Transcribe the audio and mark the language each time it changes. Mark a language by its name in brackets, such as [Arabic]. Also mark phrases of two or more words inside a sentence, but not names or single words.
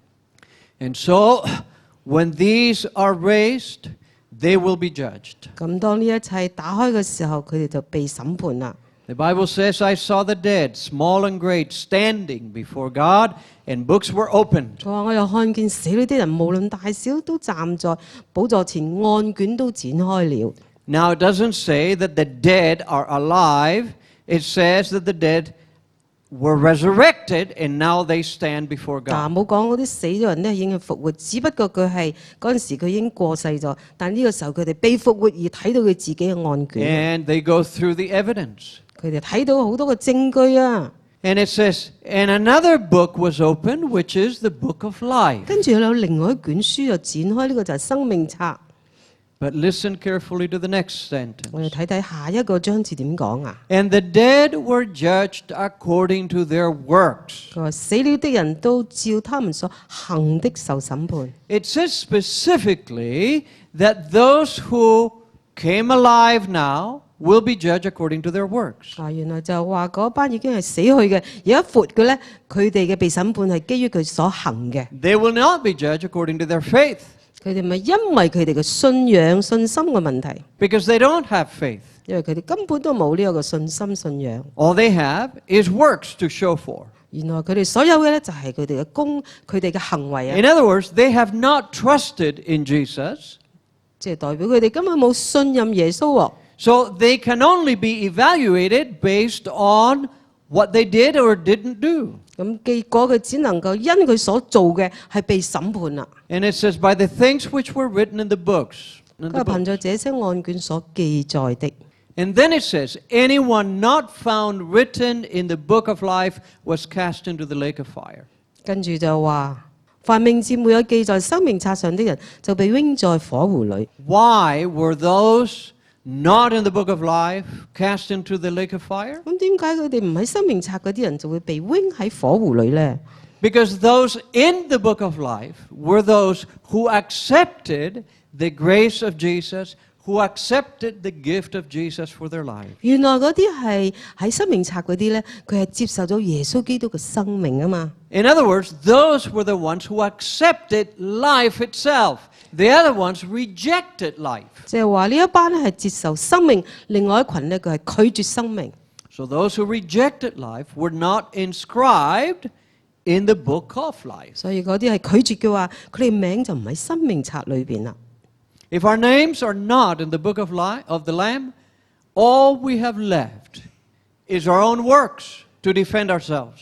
[English] And so, when these are raised, they will be judged. [Cantonese] 咁當呢一切打開嘅時候，佢哋就被審判啦。 [English] The Bible says, I saw the dead, small and great, standing before God, and books were opened. [Cantonese] 佢話：我又看見死裏啲人，無論大小，都站在寶座前，案卷都展開了。 [English] Now, it doesn't say that the dead are alive. It says that the dead were resurrected, and now they stand before [Cantonese] 嗱， [English] God. [Cantonese] 冇講嗰啲死咗人咧已經復活，只不過佢係嗰陣時佢已經過世咗，但呢個時候佢哋被復活而睇到佢自己嘅案卷， [English] And they go through the evidence. [Cantonese] 佢哋睇到好多嘅證據啊！ [English] And it says, and another book was opened, which is the book of life. [Cantonese] 跟住有另外一卷書就展開，呢個就係生命冊。 [English] But listen carefully to the next sentence. [Cantonese] 我哋睇睇下一個章節點講啊？ [English] And the dead were judged according to their works. [Cantonese] 佢話死了的人都照他們所行的受審判。 [English] It says specifically that those who came alive now will be judged according to their works. [Cantonese] 原來就話嗰班已經係死去嘅，而家活嘅咧，佢哋嘅被審判係基於佢所行嘅。 [English] They will not be judged according to their faith [Cantonese] 佢哋咪因為佢哋嘅信仰、信心嘅問題， [English] because they don't have faith. [Cantonese] 因為佢哋根本都冇呢一個信心、信仰， [English] All they have is works to show for. [Cantonese] 原來佢哋所有嘅咧就係佢哋嘅佢哋嘅行為啊， [English] In other words, they have not trusted in Jesus, [Cantonese] 即係代表佢哋根本冇信任耶穌喎。 [English] so they can only be evaluated based on what they did or didn't do. [Cantonese] 咁結果佢只能夠因佢所做嘅係被審判啦。 [English] And it says, by the things which were written in the books. [Cantonese] 佢係憑著這些案卷所記載的。 [English] And then it says, anyone not found written in the book of life was cast into the lake of fire. [Cantonese] 跟住就話，凡名字沒有記在生命冊上的人，就被扔在火湖裏。 [English] Why were those not in the book of life cast into the lake of fire? [Cantonese] 咁點解佢哋唔喺生命冊嗰啲人就會被扔喺火湖裏呢？ [English] Because those in the book of life were those who accepted the grace of Jesus, who accepted the gift of Jesus for their lives. [Cantonese] 原來嗰啲係喺生命冊嗰啲咧，佢係接受咗耶穌基督嘅生命啊嘛。 [English] In other words, those were the ones who accepted life itself. The other ones rejected life. [Cantonese] 即係話呢一班咧係接受生命，另外一群咧佢係拒絕生命。 [English] So those who rejected life were not inscribed in the book of life. [Cantonese] 所以嗰啲係拒絕嘅話，佢哋名就唔喺生命冊裏邊啦。 [English] If our names are not in the book of the Lamb, all we have left is our own works to defend ourselves.